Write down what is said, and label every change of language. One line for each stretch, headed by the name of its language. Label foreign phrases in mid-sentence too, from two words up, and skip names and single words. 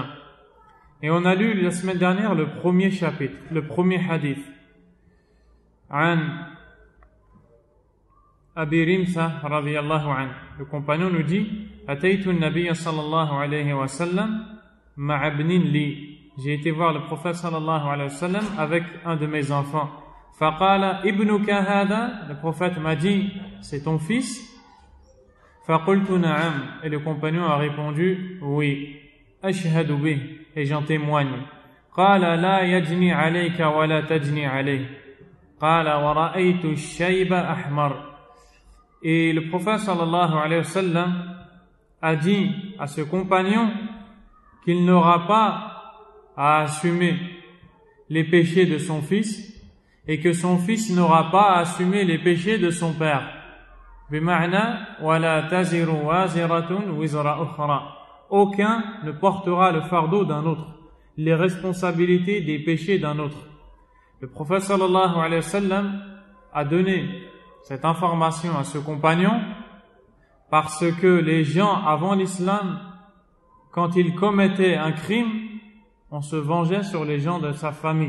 French: Et on a lu la semaine dernière le premier chapitre, le premier hadith.
Arabic: عن أبي رمثة رضي الله عنه,
French: le compagnon nous dit
Arabic: أتيت النبي صلى الله عليه وسلم مع ابن لي.
French: J'ai été voir le prophète
Arabic: صلى الله عليه وسلم
French: avec un de mes enfants.
Arabic: فقال ابنك هذا,
French: le prophète m'a dit, c'est ton fils?
Arabic: فقلت نعم,
French: et le compagnon a répondu, oui.
Arabic: أشهد به,
French: et j'en témoigne.
Arabic: قال لا يجني عليك ولا تجني عليه. قال ورأيت الشيب أحمر.
French: Et le prophète
Arabic: صلى الله عليه وسلم
French: a dit à ce compagnon qu'il n'aura pas à assumer les péchés de son fils et que son fils n'aura pas à assumer les péchés de son père.
Arabic: بمعنى ولا تزر وازرة وزر أخرى.
French: Aucun ne portera le fardeau d'un autre, les responsabilités des péchés d'un autre. Le prophète
Arabic: صلى الله عليه وسلم
French: a donné cette information à ce compagnon parce que les gens avant l'islam, quand ils commettaient un crime, on se vengeait sur les gens de sa famille.